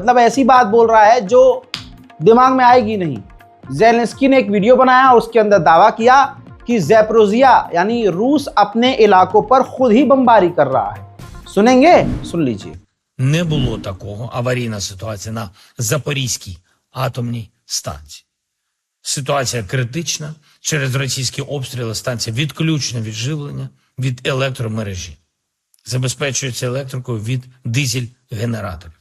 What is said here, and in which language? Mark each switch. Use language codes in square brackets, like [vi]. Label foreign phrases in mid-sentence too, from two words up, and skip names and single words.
[hi] मतलब ऐसी बात बोल रहा है जो दिमाग में आएगी नहीं। ज़ेलेंस्की ने एक वीडियो बनाया और उसके अंदर दावा किया कि ज़ैपोरिज़िया यानी रूस अपने इलाकों पर खुद ही बमबारी कर रहा है। सुनेंगे? सुन लीजिए। [uk] Не було такого аварійна ситуація на Запорізькій атомній станції. Ситуація критична. Через російські обстріли станція відключена від живлення, від електромережі. Забезпечується електрикою від дизель-генераторів.